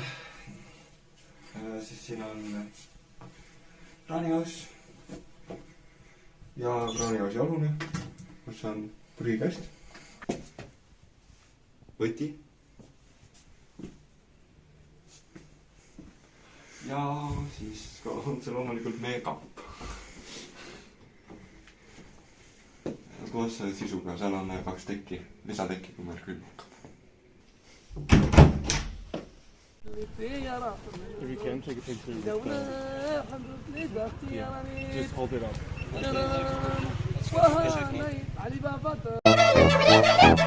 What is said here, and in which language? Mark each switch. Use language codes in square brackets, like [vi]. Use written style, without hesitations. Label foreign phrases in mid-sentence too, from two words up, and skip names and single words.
[et] Siis siin on kraanijaos ja kraanijaosi alune, kus on prügikast, võti ja siis ka on see loomulikult meie kapp koos sisuga. Seal on 2 tekki, lisatekki, kui meil külm hakkab. [en] If you can, take a picture of this. Yeah, just hold it up.